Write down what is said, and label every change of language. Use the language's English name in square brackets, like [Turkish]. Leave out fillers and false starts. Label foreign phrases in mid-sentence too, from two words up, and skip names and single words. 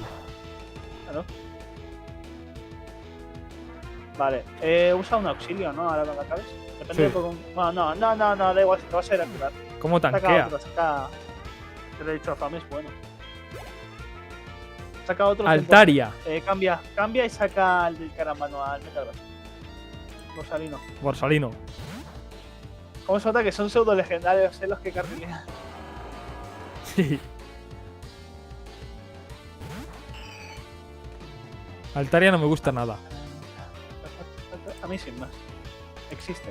[Spanish] Claro. Vale, usa un auxilio, ¿no? Ahora cuando acabes. Depende Sí. de Pokémon. Bueno, no, da igual, si te vas a ir a curar. ¿Cómo Saca tanquea? otro, saca. Te lo he dicho, Fame es bueno. Saca otro. Altaria. Cambia y saca el del Caramano al Metagross. Borsalino. Borsalino. ¿Cómo se nota que son pseudo legendarios los que carrilean? Sí. Altaria no me gusta nada. A mí sin más. Existe.